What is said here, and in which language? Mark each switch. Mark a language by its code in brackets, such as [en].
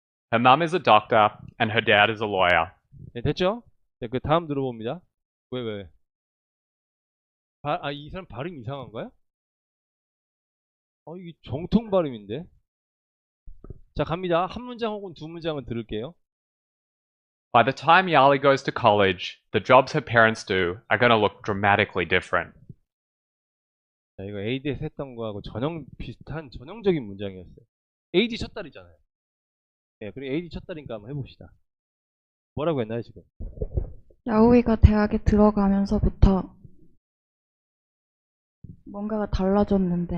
[en] Her mum is a doctor and her dad is a lawyer. [ko] 네, 됐죠? 네, 그 다음 들어봅니다. 왜? 이 사람 발음 이상한가요? 이게 정통 발음인데. 자, 갑니다. 한 문장 혹은 두 문장은 들을게요. [en] By the time Yowie goes to college, the jobs her parents do are going to look dramatically different. [ko] 자, 이거 AD에서 했던 거하고 비슷한 전형적인 문장이었어요. AD 첫 달이잖아요. 네, 그리고 AD 첫 달이니까 한번 해봅시다. 뭐라고 했나요, 지금? 야오이가 대학에 들어가면서부터 뭔가가 달라졌는데.